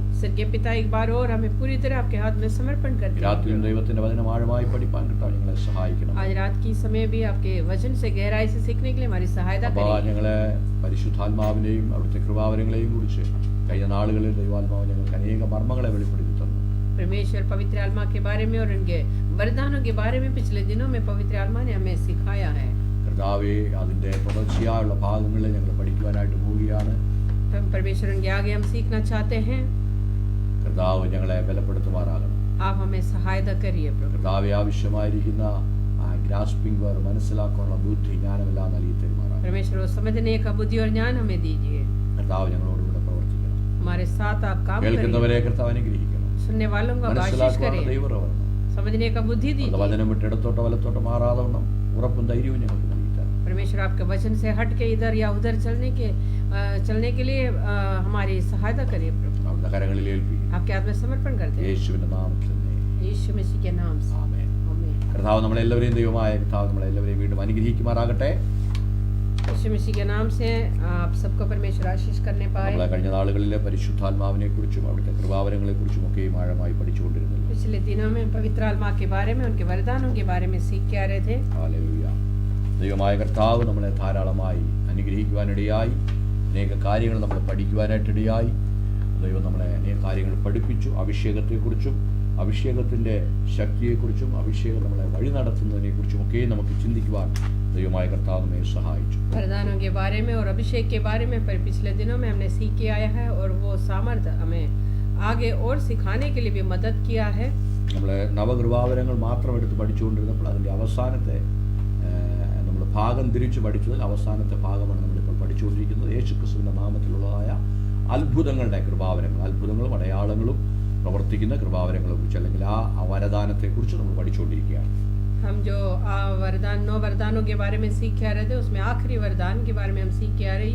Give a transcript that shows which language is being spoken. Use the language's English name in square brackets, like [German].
[Hindi] स्वर्गीय पिता, एक बार और हमें पूरी तरह आपके हाथ में समर्पण करते हैं। [Malayalam] രാത്രിയിൽ ദൈവത്തിന്റെ വചനം ആഴമായി പഠിപ്പാൻ കർത്താവ് ഞങ്ങളെ സഹായിക്കണം. [Hindi] आज रात की समय भी आपके वचन से गहराई से सीखने के लिए हमारी सहायता करें। [Malayalam] ഞങ്ങളെ പരിശുദ്ധാത്മാവിനെയും അവിടുത്തെ കൃപാവരങ്ങളെയും കുറിച്ച് കഴിഞ്ഞ നാളുകളിൽ ദൈവാത്മാവ് ഞങ്ങൾക്ക് അനേക മർമ്മങ്ങളെ വെളിപ്പെടുത്തി തന്നു. [Hindi] परमेश्वर पवित्र आत्मा के बारे में और उनके वरदानों के बारे में पिछले दिनों में पवित्र आत्मा ने हमें सिखाया है। [Malayalam] കർത്താവേ, അതിന്റെ തുടർച്ചയായുള്ള ഭാഗങ്ങളിൽ ഞങ്ങൾ പഠിക്കുവാനായിട്ട് പോവുകയാണ്. [Hindi] परमेश्वर उनके आगे हम सीखना चाहते हैं। [Malayalam] കർത്താവ് ഞങ്ങളെ ബലപ്പെടുത്തുമാറാകണം. [Hindi] आप हमें सहायता करिए प्रभु। [Malayalam] കർത്താവേ, ആവശ്യമായിരിക്കുന്ന [English] grasping power, [Malayalam] മനസ്സിലാക്കാനുള്ള ബുദ്ധി, ജ്ഞാനമെല്ലാം നൽകി തരുമാറാകണം. [Hindi] परमेश्वर वो समझने का बुद्धि और ज्ञान हमें दीजिए। [Malayalam] കർത്താവ് ഞങ്ങളോട് കൂടെ പ്രവർത്തിക്കണം. [Hindi] हमारे साथ आप काम करिए। [Malayalam] കേൾക്കുന്നവരെ കർത്താവ് അനുഗ്രഹിക്കണം. [Hindi] सुनने वालों को आशीष करें। समझने का बुद्धि दीजिए। [Malayalam] വചനം വിട്ട് ഇടത്തോട്ടോ വലത്തോട്ടോ മാറാതെ വണ്ണം ഉറപ്പും ധൈര്യവും ഞങ്ങൾക്ക് നൽകി തരണം. [Hindi] परमेश्वर आपके वचन से हट के इधर या उधर चलने के लिए हमारी सहायता करिए प्रभु। [Malayalam] അവിടുത്തെ കരങ്ങളിൽ ഏൽപ്പിക്കും. [Hindi] आपके हाथ में समर्पण करते हैं [Malayalam] യേശുവിന്റെ നാമത്തിൽ തന്നെ. [Hindi] यीशु मसीह के नाम से [Malayalam] ആമേൻ. [Hindi] आमीन। [Malayalam] കർത്താവ് നമ്മളെല്ലാവരെയും ദൈവമായ കർത്താവ് നമ്മളെല്ലാവരെയും വീണ്ടും അനുഗ്രഹിക്കുമാറാകട്ടെ. [Hindi] यीशु मसीह के नाम से आप सबको परमेश्वर आशीष करने पाए। [Malayalam] നമ്മളെ കഴിഞ്ഞ നാളുകളിലെ പരിശുദ്ധാത്മാവിനെ കുറിച്ചും അവിടുത്തെ കൃപാവരങ്ങളെ കുറിച്ചും ഒക്കെ ആഴമായി പഠിച്ചുകൊണ്ടിരുന്നല്ലോ. [Hindi] पिछले दिनों में पवित्र आत्मा के बारे में, उनके वरदानों के बारे में सीख के आ रहे थे। [Malayalam] ഹല്ലേലൂയ. ദൈവമായ കർത്താവ് നമ്മളെ ധാരാളമായി അനുഗ്രഹിക്കുവാനിടയായി, അനേക കാര്യങ്ങൾ നമ്മൾ പഠിക്കുവാനായിട്ടിടയായി. ദൈവം നമ്മളെ അനേക കാര്യങ്ങൾ പഠിപ്പിച്ചു. അഭിഷേകത്തെക്കുറിച്ചും അഭിഷേകത്തിൻ്റെ ശക്തിയെക്കുറിച്ചും അഭിഷേകം നമ്മളെ വഴി നടത്തുന്നതിനെക്കുറിച്ചും ഒക്കെ നമുക്ക് ചിന്തിക്കുവാൻ ദൈവമായ കർത്താവ് നമ്മെ സഹായിച്ചു. [Hindi] वरदानों के बारे में और अभिषेक के बारे में पर पिछले दिनों में हमने सीख के आया है और वो सामर्थ्य हमें आगे और सिखाने के लिए भी मदद किया है। [Malayalam] നമ്മൾ നവകൃപാവരങ്ങൾ മാത്രം എടുത്ത് പഠിച്ചുകൊണ്ടിരുന്നപ്പോൾ അതിൻ്റെ അവസാനത്തെ നമ്മൾ ഭാഗം തിരിച്ച് പഠിച്ചതിൽ അവസാനത്തെ ഭാഗമാണ് നമ്മളിപ്പോൾ പഠിച്ചുകൊണ്ടിരിക്കുന്നത്. യേശുക്രിസ്തുവിൻ്റെ നാമത്തിലുള്ളതായ അത്ഭുതങ്ങളുടെ കൃപാവരങ്ങൾ, അത്ഭുതങ്ങളും അടയാളങ്ങളും പ്രവർത്തിക്കുന്ന കൃപാവരങ്ങളെ കുറിച്ച് അല്ലെങ്കിൽ ആ വരദാനത്തെക്കുറിച്ച് നമ്മൾ പഠിച്ചുകൊണ്ടിരിക്കുകയാണ്. [Hindi] हम जो नौ वरदानों के बारे में सीख के आ रहे थे, उसमें आखिरी वरदान के बारे में हम सीख के आ रहे हैं।